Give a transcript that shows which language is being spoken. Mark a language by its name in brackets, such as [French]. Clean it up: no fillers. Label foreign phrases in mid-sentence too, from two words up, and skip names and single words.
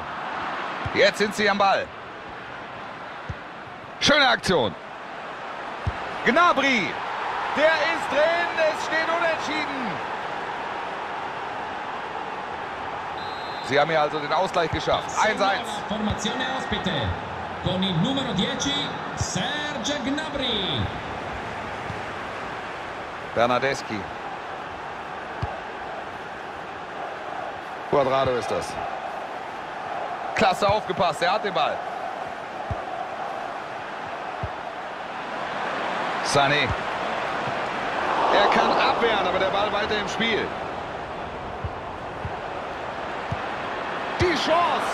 [German] Jetzt sind sie am Ball. Schöne Aktion. Gnabry. Der ist drin. Es steht unentschieden. Sie haben hier also den Ausgleich geschafft. 1:1. [Italian] Formazione ospite. Con il numero 10, Serge Gnabry. [German] Bernardeschi. Cuadrado ist das. Klasse aufgepasst, er hat den Ball. Sané. Er kann abwehren, aber der Ball weiter im Spiel. Die Chance.